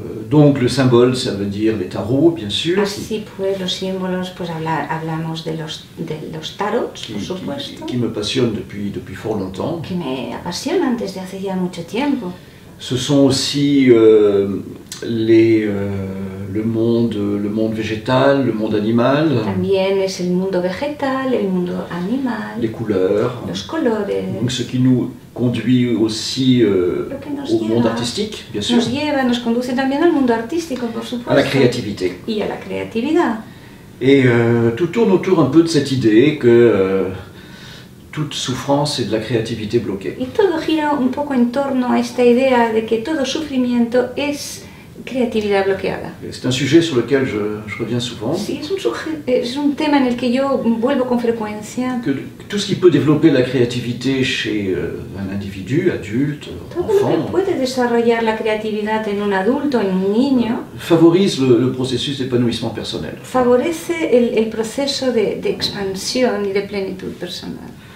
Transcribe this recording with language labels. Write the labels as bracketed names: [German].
[French] Donc le symbole, ça veut dire les tarots, bien sûr. [Spanish] Así pues, los símbolos, pues hablamos de los tarots, por supuesto. [French] Qui me passionnent depuis fort longtemps. [Spanish] Que me apasionan desde hace ya mucho tiempo. [French] Ce sont aussi le monde végétal, le monde animal. [Spanish] También es el mundo vegetal, el mundo animal. [French] Les couleurs. [Spanish] Los colores. [French] Donc ce qui nous conduit aussi au monde artistique, bien sûr. [Spanish] Nos conduce también al mundo artístico, por supuesto. [French] À la créativité. [Spanish] Y a la creatividad. [French] Et tout tourne autour un peu de cette idée que toute souffrance est de la créativité bloquée. [Spanish] Y todo gira un poco en torno a esta idea de que todo sufrimiento es creatividad bloqueada. [French] C'est un sujet sur lequel je reviens souvent. [Spanish] Sí, es un tema en el que yo vuelvo con frecuencia. [French] Que tout ce qui peut développer la créativité chez un individu, adulte, [Spanish] Todo [French] enfant, [Spanish] lo que puede desarrollar la creatividad en un adulto, en un niño, [French] favorise le processus d'épanouissement personnel. [Spanish] favorece el proceso de expansión y de plenitud personal.